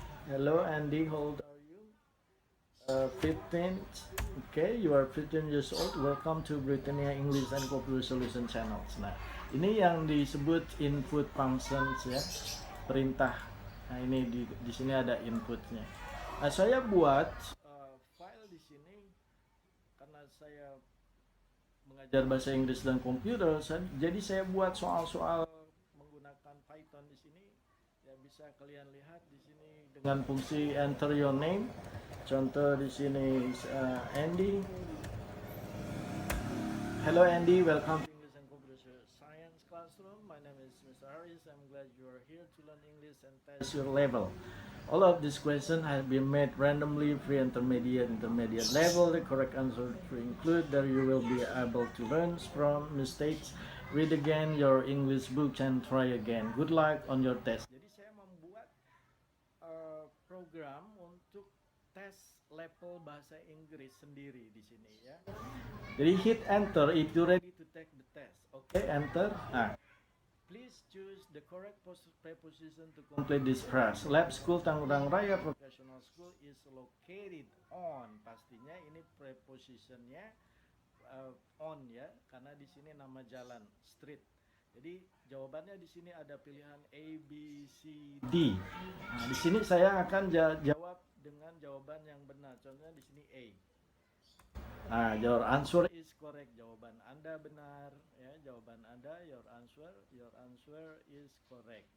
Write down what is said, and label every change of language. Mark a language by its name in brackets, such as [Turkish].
[English] Hello Andy, how old are you? 15. Okay, you are 15 years old. Welcome to Britannia English and Computer Solution Channels. [Indonesian] Nah, ini yang disebut input functions ya, perintah. Nah, ini di sini ada inputnya. Nah, saya buat file di sini karena saya mengajar bahasa Inggris dan komputer. Jadi saya buat soal-soal menggunakan Python di sini. Ya bisa kalian lihat di sini dengan fungsi [English] enter your name. [Indonesian] Contoh di sini Andy. [English] Hello Andy, welcome to English and Computer Science Classroom. My name is Mr. Harris. I'm glad you are here to learn English and test your level. All of these questions have been made randomly, pre-intermediate, intermediate level. The correct answer to include that you will be able to learn from mistakes. Read again your English book and try again. Good luck on your test. [Indonesian] Jadi saya membuat program untuk tes level bahasa Inggris sendiri di sini ya. [English] Jadi hit enter if you ready to take the test. Oke, enter. Nah, please choose the correct preposition to complete this phrase. Lab School Tangerang Raya Professional School is located on. [Indonesian] Pastinya ini prepositionnya on ya, karena di sini nama jalan street. Jadi jawabannya di sini ada pilihan A, B, C, D. Nah, di sini saya akan jawab dengan jawaban yang benar. Contohnya di sini A. [English] Nah, your answer is correct. [Indonesian] Jawaban Anda benar ya, jawaban Anda [English] your answer is correct.